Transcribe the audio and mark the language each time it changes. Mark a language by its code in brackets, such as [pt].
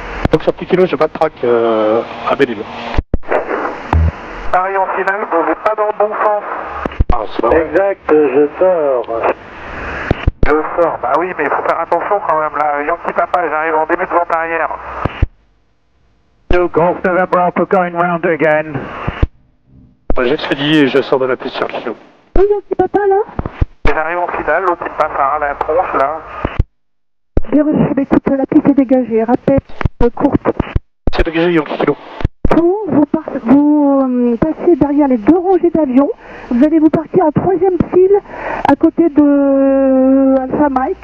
[fr] Donc sur petit kilo, j'ai pas de track à Belle-Île. Paris en finale, vous n'êtes pas dans le bon sens. Ah, c'est pas vrai. Exact, je sors. Je sors, bah oui, mais il faut faire attention quand même là. Yankee Papa, j'arrive en début de vente arrière. [en] No Golf November Alpha going round again. [fr] J'expédie et je sors de la piste sur kilo. Oui, Yankee Papa là. J'arrive en finale, l'autre il passe à la tronche là. Bien reçu, écoute, la piste est dégagée. Rappel courte. C'est dégagé, Yankee Kilo. Vous passez derrière les deux rangées d'avions. Vous allez vous partir en troisième file à côté de Alpha Mike.